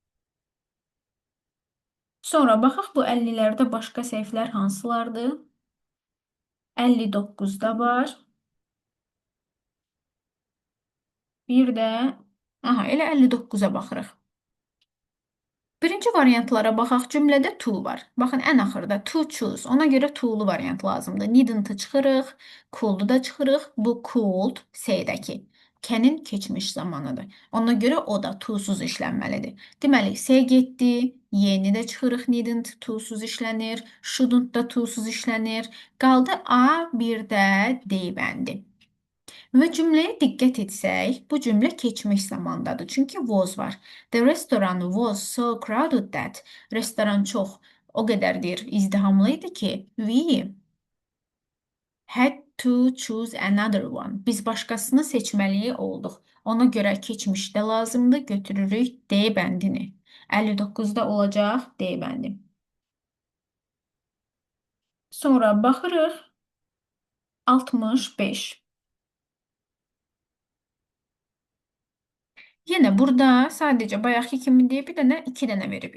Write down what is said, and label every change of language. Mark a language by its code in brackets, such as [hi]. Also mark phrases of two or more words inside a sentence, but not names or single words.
[az] Sonra baxaq bu 50-lərdə başqa səhvlər hansılardır? 59-da var. Bir də, aha, elə 59-a baxırıq. Birinci variantlara baxaq. Cümlədə to var. Baxın, ən axırda to choose. Ona görə to'lu variant lazımdır. Needn't-ı çıxırıq, could'u da çıxırıq. Bu could C-dəki. Can'in keçmiş zamanıdır. Ona görə o da to'suz işlənməlidir. Deməli, C getdi, Y-ni də çıxırıq. Needn't to'suz işlənir. Shouldn't da to'suz işlənir. Qaldı A, bir də D bəndi. Və cümləyə diqqət etsək, bu cümlə keçmiş zamandadır. Çünki was var. [en] The restaurant was so crowded that [az] restoran çox O qədər deyir, izdihamlı idi ki, [en] we had to choose another one. [az] Biz başqasını seçməli olduq. Ona görə keçmişdə lazımdır, götürürük D bəndini. 59-da olacaq D bəndi. Sonra baxırıq 65. Yenə burada sadəcə bayaqki kimi deyib, bir dənə 2 dənə verib.